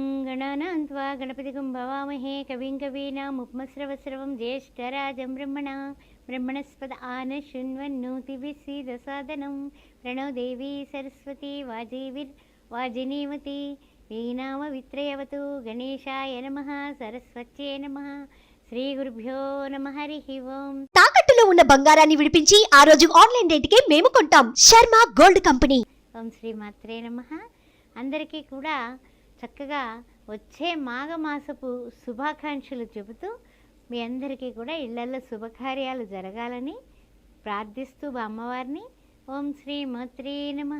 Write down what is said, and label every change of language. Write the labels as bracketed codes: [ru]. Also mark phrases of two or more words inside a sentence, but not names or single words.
[sa] गणानां त्वा गणपतिगं भवामहे कविं कवीनामुपमस्रवस्रवं ज्येष्ठराजं ब्रह्मणस्पद आनशृण्वन्नोतिभिस्सीदसादनं प्रणो देवी सरस्वती वाजिनीवती वीणामवित्रयवतु गणेशाय नमः सरस्वत्यै नमः శ్రీ గురుభ్యో నమః హరిః ఓం. [te] తాకట్టులో ఉన్న బంగారాన్ని విడిపించి ఆ రోజు ఆన్లైన్ రేటుకే మేము కొంటాం. శర్మ గోల్డ్ కంపెనీ. [sa] ఓం శ్రీ మాత్రే నమః. [te] అందరికీ కూడా చక్కగా వచ్చే మాఘమాసపు శుభాకాంక్షలు చెబుతూ మీ అందరికీ కూడా ఇళ్లలో శుభకార్యాలు జరగాలని ప్రార్థిస్తూ అమ్మవారిని [sa] ఓం శ్రీ మాత్రే నమః.